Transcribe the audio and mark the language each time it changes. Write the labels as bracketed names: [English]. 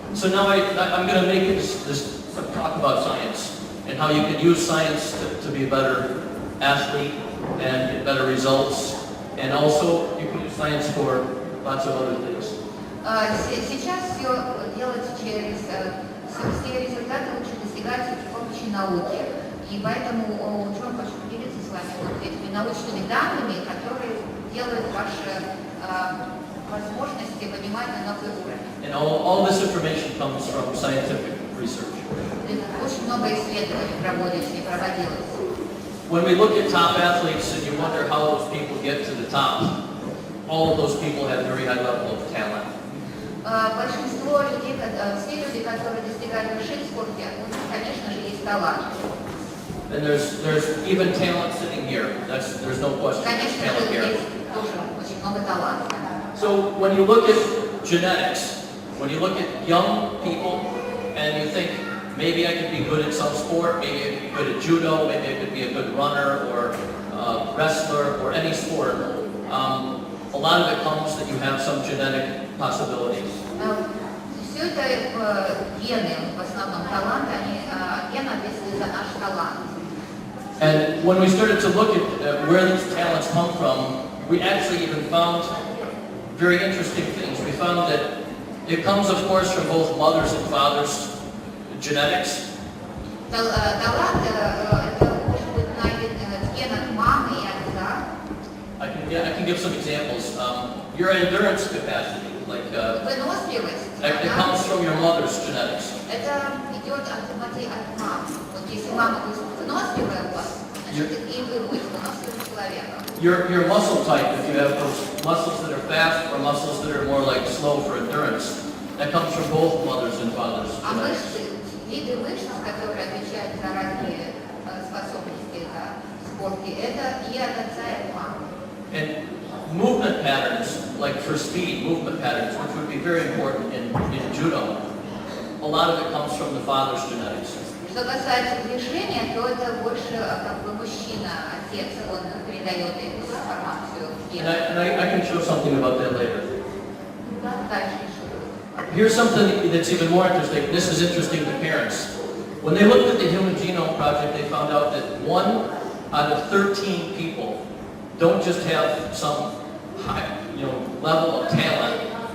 [English] So now I'm going to make this talk about science and how you can use science to be a better athlete and get better results. And also you can use science for lots of other things. [Russian] Сейчас все делается все результаты лучше достигать с помощью науки. И поэтому Джон хочет поделиться с вами вот этими научными данными, которые делают ваши возможности поднимать на новый уровень. [English] And all this information comes from scientific research. [Russian] Очень много исследований проводилось. [English] When we look at top athletes and you wonder how those people get to the top, all of those people have a very high level of talent. [Russian] Большинство людей, все люди, которые достигают вершин в спорте, у них, конечно же, есть талант. [English] And there's even talent sitting here. There's no question. [Russian] Конечно [English] Talent [Russian] же, [English] here. [Russian] есть тоже очень много таланта. [English] So when you look at genetics, when you look at young people and you think, maybe I could be good at some sport, maybe I could be good at judo, maybe I could be a good runner or wrestler or any sport, a lot of it comes that you have some genetic possibilities. [Russian] Все это гены, в основном талант, ген ответственны за наш талант. [English] And when we started to look at where these talents come from, we actually even found very interesting things. We found that it comes, of course, from both mothers and fathers' genetics. [Russian] Талант это может быть найден в генах мамы и отца. [English] I can Yeah, I can give some examples. Your endurance capacity, like [Russian] Выносливость, [English] it [Russian] она, [English] comes from your mother's genetics. [Russian] это идет от мамы. Вот если мама выносливая у вас, значит и вы будете выносливым человеком. [English] Your muscle type, if you have those muscles that are fast or muscles that are more like slow for endurance, that comes from both mothers and fathers. [Russian] А мышцы, виды мышц, которые отвечают за разные способности в спорте, это и от отца, и от мамы. [English] And movement patterns, like for speed, movement patterns, which would be very important in judo, a lot of it comes from the father's genetics. [Russian] Что касается движения, то это больше как бы мужчина, отец, он передает эту информацию. [English] And I can show something about that later. [Russian] Дальше. [English] Here's something that's even more interesting. This is interesting to parents. When they looked at the Human Genome Project, they found out that 1 out of 13 people don't just have some high, level of talent.